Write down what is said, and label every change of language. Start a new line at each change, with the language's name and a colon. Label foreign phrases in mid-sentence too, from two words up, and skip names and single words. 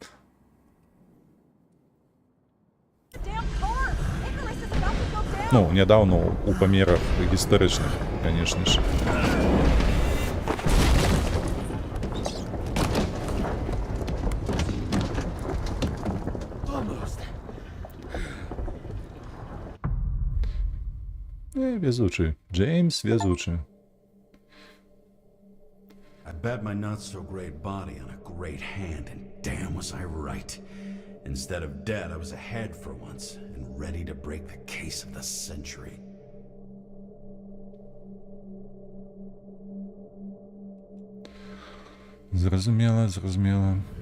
Belarusian: Ну, нядаўна у памерах гістарычных, канешне ж. Везучы. Джеймс везучы.
English: I bet my not-so-great body on a great hand, and damn was I right. Instead of dead, I was ahead for once, and ready to break the case of the century.
Belarusian: Зразумела, зразумела.